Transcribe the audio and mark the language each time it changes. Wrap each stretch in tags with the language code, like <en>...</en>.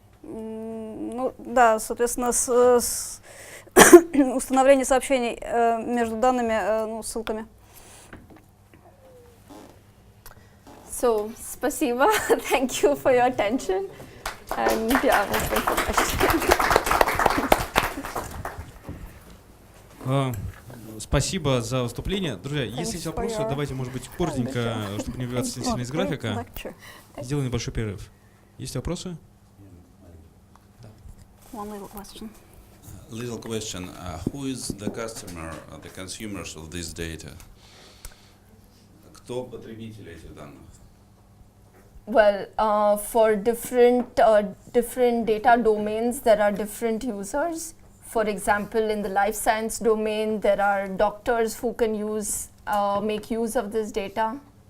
<ru>Ну, да, соответственно, с установление сообщений между данными, ну, ссылками. So, спасибо.</ru> <en>Thank you for your attention. And yeah, I'm open for questions.</en> <ru>Спасибо за выступление. Друзья, если есть</ru> <en>for</en> <ru>вопросы,</ru> <en>your</en> <ru>давайте, может быть, коротенько, чтобы не выбиваться сильно из графика, сделаем небольшой перерыв. Есть вопросы?</ru> <en>One little question. Little question: who is the customer, the consumers of this data?</en> <ru>Кто потребители этих данных?</ru> <en>Well, for different data domains, there are different users. For example, in the life science domain, there are doctors who can make use of this data.</en>